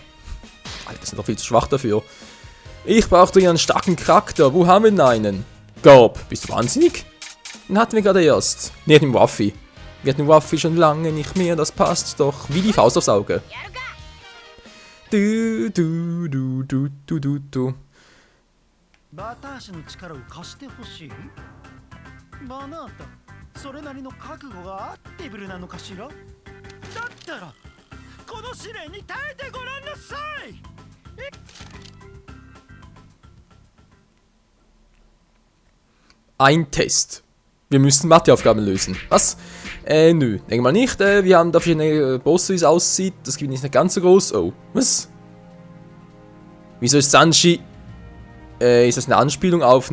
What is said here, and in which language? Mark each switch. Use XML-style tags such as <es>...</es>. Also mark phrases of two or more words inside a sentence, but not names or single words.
<de>Alter, das sind doch viel zu schwach dafür. Ich brauche doch einen starken Charakter, wo haben wir denn einen? Gob, bist du wahnsinnig? Den hatten wir gerade erst. Ne, den Waffi. Wir hatten Waffi schon lange nicht mehr, das passt doch wie die Faust aufs Auge. Du.</de> <ja>それなりの覚悟があってブルなのかしら。だったらこの試練に耐えてごらんなさい。</ja> <de>Ein Test. Wir müssen Matheaufgaben lösen. Was? Nö, denke mal nicht. Wir haben da verschiedene Bosse, wie es aussieht. Das gibt nicht ganz so groß. Oh, was? Wieso ist Sanji? Ist das eine Anspielung auf?</de>